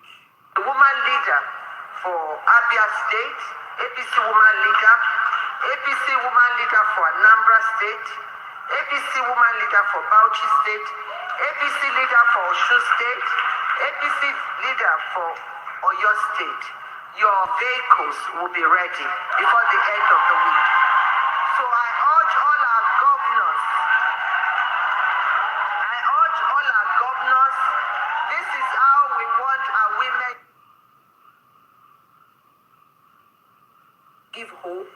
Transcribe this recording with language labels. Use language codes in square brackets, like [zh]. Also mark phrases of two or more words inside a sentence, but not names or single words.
[en] The woman leader for Abia State, APC woman leader, APC woman leader for Anambra State, APC woman leader for Bauchi State, APC leader for Osun State, APC leader for Oyo State. Your vehicles will be ready before the end of the week. So I urge all our governors, this is how we want our women give hope.